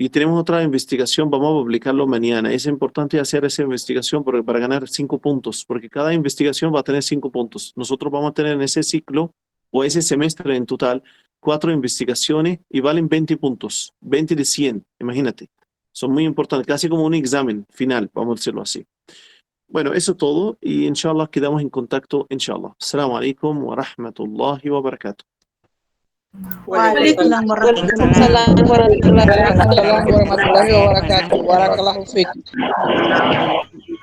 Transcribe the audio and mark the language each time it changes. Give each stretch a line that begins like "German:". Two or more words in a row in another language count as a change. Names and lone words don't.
Spanish: Y tenemos otra investigación, vamos a publicarlo mañana. Es importante hacer esa investigación porque para ganar 5 puntos, porque cada investigación va a tener 5 puntos. Nosotros vamos a tener en ese ciclo o ese semestre en total 4 investigaciones y valen 20 puntos, 20 de 100, imagínate. Son muy importantes, casi como un examen final, vamos a decirlo así. Bueno, eso es todo y inshallah quedamos en contacto, inshallah.
Arabic: السلام عليكم ورحمة الله وبركاته. وعليكم السلام ورحمة الله وبركاته. بارك الله فيك.